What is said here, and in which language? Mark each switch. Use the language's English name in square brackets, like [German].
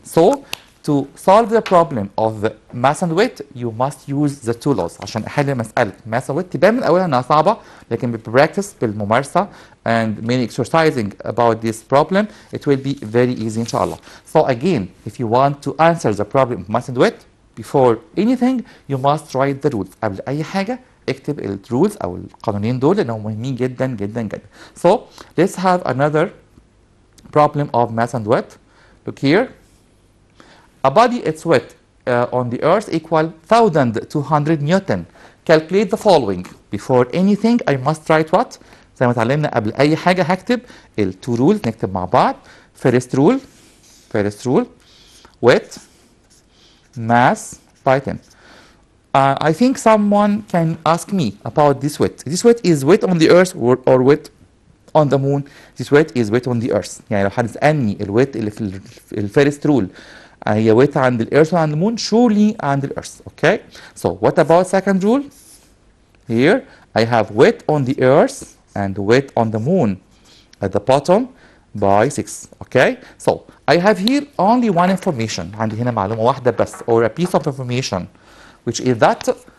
[English] So to solve the problem of the mass and weight, you must use the two laws. [Arabic] عشان أحل مسألة mass and weight تبان من أولها إنها صعبة، لكن بالpractice بالممارسة [English] and many exercising about this problem, it will be very easy inshallah. So again, if you want to answer the problem of mass and weight, before anything, you must write the rules. [Arabic] قبل أي حاجة اكتب ال rules أو القانونين دول لأنهم مهمين جدا جدا جدا. [English] So let's have another problem of mass and weight. Look here. A body, its weight on the earth equal 1200 Newton. Calculate the following. Before anything, I must write what? [Arabic] زي ما اتعلمنا قبل أي حاجة هكتب ال [English] two rules [Arabic] نكتب مع بعض. [English] First rule, weight, mass by 10. I think someone can ask me about this weight. This weight is weight on the earth or weight on the moon. This weight is weight on the earth. [Arabic] يعني لو حد سألني الويت اللي في الفيرست رول هي weight عند الإيرث وعند المون surely عند الإيرث. [English] Okay. So what about second rule? Here I have weight on the earth and weight on the moon at the bottom by 6. Okay. So I have here only one information. [Arabic] عندي هنا معلومة واحدة بس [English] or a piece of information which is that